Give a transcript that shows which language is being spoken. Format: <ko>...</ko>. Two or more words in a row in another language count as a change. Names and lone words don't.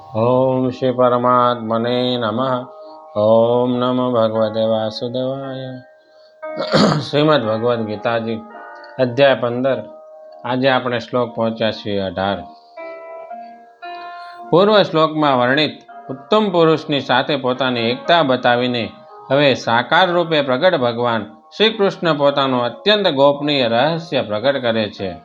<sa>ओम श्री परमात्मने नमः। ओम नमो भगवते वासुदेवाय।</sa> <gu>श्रीमद् भगवद गीताजी अध्याय 15। आज આપણે શ્લોક પહોંચ્યા છીએ 18। પૂર્વ શ્લોકમાં વર્ણિત ઉત્તમ પુરુષની સાથે પોતાની એકતા બતાવીને હવે સાકાર રૂપે પ્રગટ ભગવાન શ્રી કૃષ્ણ પોતાનું અત્યંત ગોપનીય રહસ્ય પ્રગટ કરે છે।</gu>